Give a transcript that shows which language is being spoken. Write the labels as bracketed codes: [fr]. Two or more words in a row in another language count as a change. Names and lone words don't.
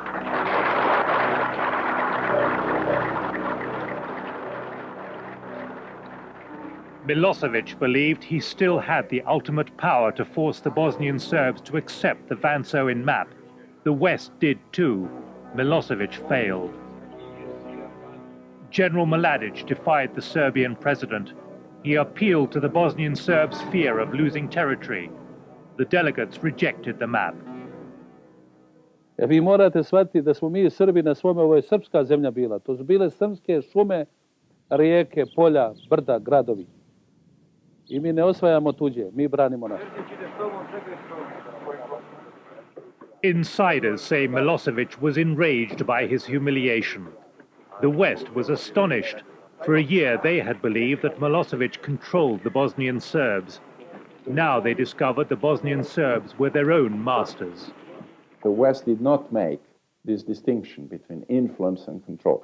[en] Milosevic believed he still had the ultimate power to force the Bosnian Serbs to accept the Vance-Owen map. The West did too. Milosevic failed. General Mladic defied the Serbian president. He appealed to the Bosnian Serbs' fear of losing territory. The delegates rejected the map. [sr] Vi morate shvatiti da smo mi Srbi na svome, ovo je srpska zemlja bila. To su bile srpske šume, rijeke, polja, brda, gradovi. I mi ne osvajamo tuđe, mi branimo naše. [en] Insiders say Milosevic was enraged by his humiliation. The West was astonished. For a year, they had believed that Milosevic controlled the Bosnian Serbs. Now they discovered the Bosnian Serbs were their own masters. The West did not make this distinction between influence and control.